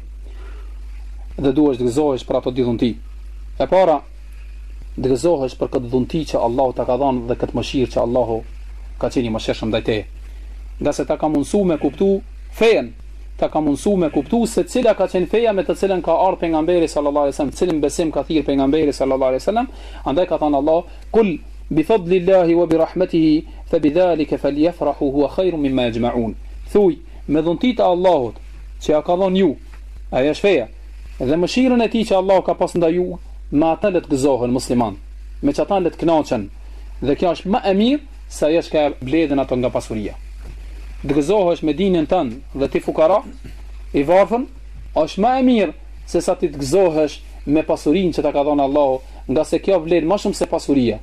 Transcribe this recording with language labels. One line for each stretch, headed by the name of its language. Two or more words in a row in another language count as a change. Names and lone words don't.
Albanian: Dhe duhesh të gëzohesh për ato dhunti. E para, të gëzohesh për këtë dhunti që Allahu ta ka dhënë dhe këtë mëshirë që Allahu ka qenë i mëshirshëm ndaj teje. Nga se ta ka mundsu me kuptu fejen, ta ka mundsu me kuptu se cila ka qenë feja me të cilën ka ardhur pejgamberi
Arabic: صلى الله عليه وسلم,
Albanian: cilin besim ka thirr pejgamberi
Arabic: صلى الله عليه وسلم,
Albanian: andaj ka thënë Allah,
Arabic: قل بفضل الله وبرحمته فبذلك فليفرحوا هو خير مما يجمعون."
Albanian: Thuaj, me dhuntit e Allahut që ja ka dhënë ju, ajo është feja. Dhe mëshirën e tij që Allah ka pas ndaj ju, me atë le të gëzohen musliman, me çata le të kënaqen. Dhe kjo është më e mirë se ajo që ka bledhen ato nga pasuria. Të gëzohesh me dinin tënd dhe ti fukara, i varfën, është më e mirë se sa ti të gëzohesh me pasurinë që ta ka dhënë Allahu, nga se kjo vlen më shumë se pasuria.